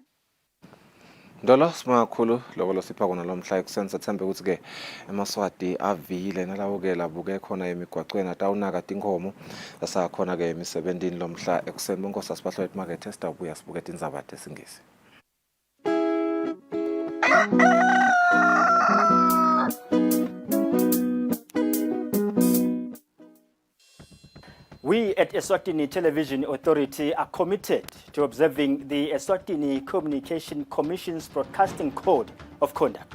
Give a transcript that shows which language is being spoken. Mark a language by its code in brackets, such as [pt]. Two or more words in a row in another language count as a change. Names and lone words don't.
[ss] Ndolo simakhulu lokho losipha kona lomhla ekuseni sethembe ukuthi-ke eMaswati avile nalawo-ke labuke khona emigwacweni atawunaka tinkomo asakhona-ke emisebenzini lomhla ekuseni bonkosi asibahlwethu makethe sitawubuya sibuke tindzaba tesingisi. [en] We at Eswatini Television Authority are committed to observing the Eswatini Communication Commission's Broadcasting Code of Conduct.